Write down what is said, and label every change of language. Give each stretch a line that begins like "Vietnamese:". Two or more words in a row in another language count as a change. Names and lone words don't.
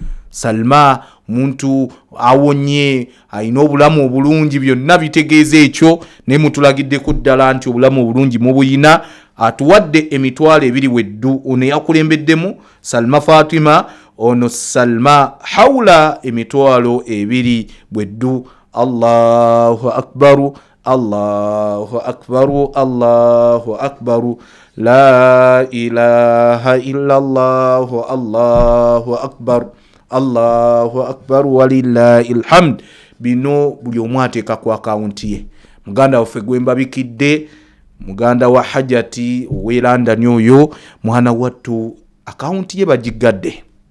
Ganda: Salma muntu awonye, ayina obulamu obulungi, byonna bitegeeza ekyo, ne mutulagidde ku ddala nti obulamu obulungi mu buyina. Atuwadde emitwalo 2 weddu, ono yakulembeddemu Salma Fatima, ono Salma Haula emitwalo 2 weddu.
Arabic: الله أكبر، الله أكبر، الله أكبر، لا إله إلا الله، الله أكبر، الله أكبر ولله الحمد.
Ganda: Bino buli omu ateeka ku akaunti ye. Muganda waffe gwembabikidde, muganda wa Hajati London oyo, mwana wattu akaunti ye bagigadde.